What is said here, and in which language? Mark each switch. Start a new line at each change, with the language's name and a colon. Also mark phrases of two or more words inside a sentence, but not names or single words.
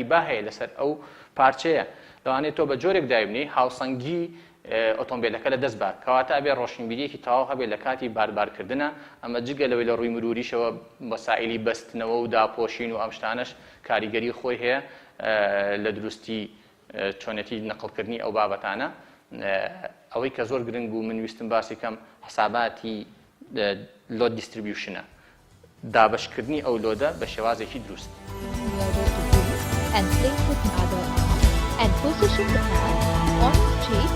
Central Kurdish: با هەیە لەسەر ئەو پارچەیە لەوانێت تۆ بە جۆرێک دایبنی هاوسەنگی ئۆتۆمبیلەکە لە دەست بات کەواتە ئەبێ ڕۆشنبیریەکی تەواو هەبێت لە کاتی باربارکردنە ئەمە جگە لەوەی لە ڕووی مروریشەوە وەسائلی بەستنەوە و داپۆشین و ئەم شتانەش کاریگەری خۆی هەیە لە دروستی چۆنەتی نەقڵکردنی ئەو بابەتانە ئەوەی کە زۆر گرنگ بوو من ویستم باسی کەم حساباتی
English: load distribution
Central Kurdish: دابشکردنی ئەو لۆدە بە شێوازێکی دروست
English: and place with other arm and position the hand on his cheek.